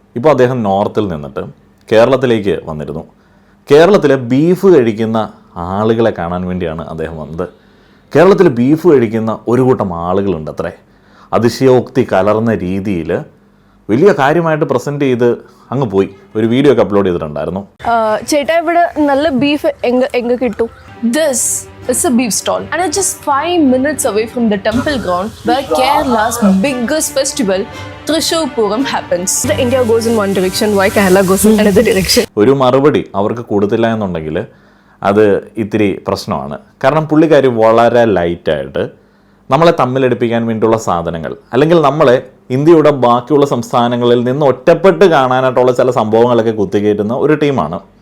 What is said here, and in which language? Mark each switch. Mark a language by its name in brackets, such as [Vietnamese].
[Malayalam] ഇപ്പോൾ അദ്ദേഹം നോർത്തിൽ നിന്നിട്ട് കേരളത്തിലേക്ക് വന്നിരുന്നു. കേരളത്തിലെ ബീഫ് കഴിക്കുന്ന ആളുകളെ കാണാൻ വേണ്ടിയാണ് അദ്ദേഹം വന്നത്. കേരളത്തിൽ ബീഫ് കഴിക്കുന്ന ഒരു കൂട്ടം ആളുകളുണ്ട് അത്രേ. അതിശയോക്തി കലർന്ന രീതിയിൽ വലിയ കാര്യമായിട്ട് പ്രസൻറ്റ് ചെയ്ത് അങ്ങ് പോയി. ഒരു വീഡിയോ ഒക്കെ അപ്ലോഡ് ചെയ്തിട്ടുണ്ടായിരുന്നു. ചേട്ടാ, ഇവിടെ നല്ല ബീഫ് എങ്ക കിട്ടും. [English] This is a beef stall and it's just 5 minutes away from the temple ground where Kerala's biggest festival, Thrissur Puram, happens. The India goes in one direction, why Kerala goes in another direction? [Malayalam] ഒരു മറുപടി അവർക്ക് കൊടുത്തില്ല എന്നുണ്ടെങ്കിൽ അത് ഇത്തിരി പ്രശ്നമാണ്. കാരണം പുള്ളിക്കാരി വളരെ ലൈറ്റായിട്ട് നമ്മളെ തമ്മിലടിപ്പിക്കാൻ വേണ്ടിയുള്ള സാധനങ്ങൾ, അല്ലെങ്കിൽ നമ്മളെ ഇന്ത്യയുടെ ബാക്കിയുള്ള സംസ്ഥാനങ്ങളിൽ നിന്ന് ഒറ്റപ്പെട്ട് കാണാനായിട്ടുള്ള ചില സംഭവങ്ങളൊക്കെ കുത്തിക്കയറ്റുന്ന ഒരു ടീമാണ്.